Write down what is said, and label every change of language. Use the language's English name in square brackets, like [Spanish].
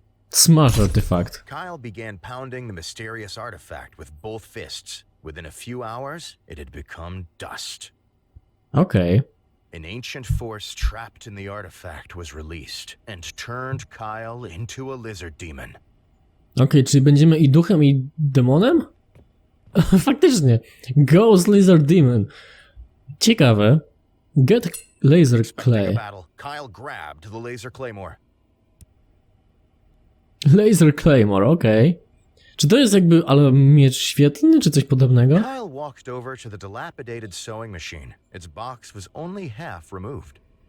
[English] Smash artefakt. Kyle began pounding the mysterious artifact with both fists. Within a few hours, it had become dust. [Polish] Okej. [English] An ancient force trapped in the artifact was released and turned Kyle into a lizard demon. [Polish] Okej, czyli będziemy i duchem, i demonem? Faktycznie. Ghost Lizard Demon. Ciekawe. [English] Get Laser Expecting a Clay. battle, Kyle grabbed the laser claymore. [Polish] Laser Claymore, okej. Czy to jest jakby, ale miecz świetlny, czy coś podobnego? [English] Kyle walked over to the dilapidated sewing machine. Its box was only half removed.